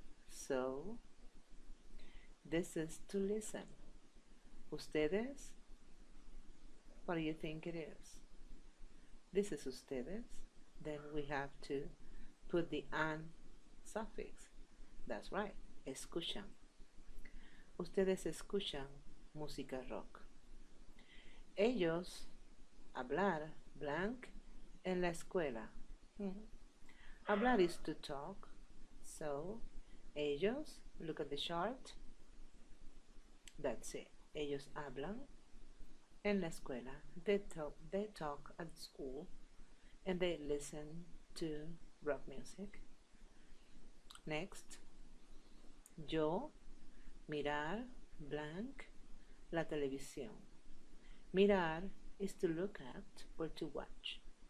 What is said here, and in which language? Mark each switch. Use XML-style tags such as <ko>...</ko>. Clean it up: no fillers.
<en>So, this is to listen. Ustedes, what do you think it is? This is ustedes. Then we have to put the an suffix. That's right, escuchan.</en> <es>Ustedes escuchan música rock. Ellos, hablar, blank, en la escuela.</es> <en>Hablar is to talk. So, ellos, look at the chart. That's it.</en> <es>Ellos hablan en la escuela.</es> <en>They talk at school and they listen to rock music.</en> <es>Next, yo, mirar, blank, la televisión.</es> <en>Mirar is to look at or to watch.</en>